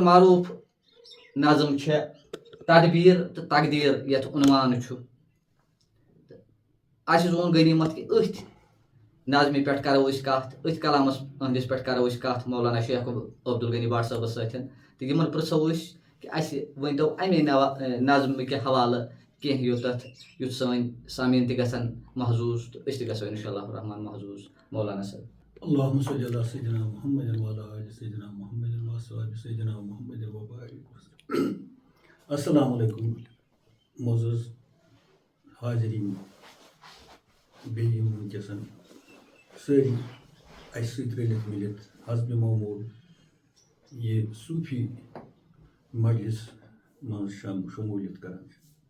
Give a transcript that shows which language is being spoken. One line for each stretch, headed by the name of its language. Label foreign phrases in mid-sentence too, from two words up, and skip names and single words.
Kashmiri: معروٗف نظم چھےٚ تدبیٖر تہٕ تقدیٖر یتھ عنوان چھُ تہٕ اَسہِ زون غنیٖمت کہِ أتھۍ نظمہِ پٮ۪ٹھ کرو أسۍ کتھ أتھۍ کلامس أہنٛدِس پٮ۪ٹھ کرو أسۍ کتھ مولانا شیخ عبدالغنی بٹ صٲبس سۭتۍ تہٕ یِمن پرژھو أسۍ کہِ اَسہِ ؤنۍتو اَمے نظمہٕ کہِ حوالہٕ کینٛہہ یُتھ سٲنۍ سامعیٖن تہِ گژھن محظوٗظ تہٕ أسۍ تہِ گژھو
Arabic: انشاء اللہ الرحمان
Kashmiri: محظوٗظ مولانا صٲب
Arabic: اللهم صل على سيدنا محمد وعلى آل سيدنا محمد وأصحاب سيدنا محمد وبارك وسلم السلام علیکم
Kashmiri: معزز حاضریٖن بیٚیہِ یِم وٕنکیٚسن سٲری اَسہِ سۭتۍ رٔلِتھ مِلِتھ حسبِ معموٗل یہِ صوٗفی مجلس منٛز شموٗلیت کران چھِ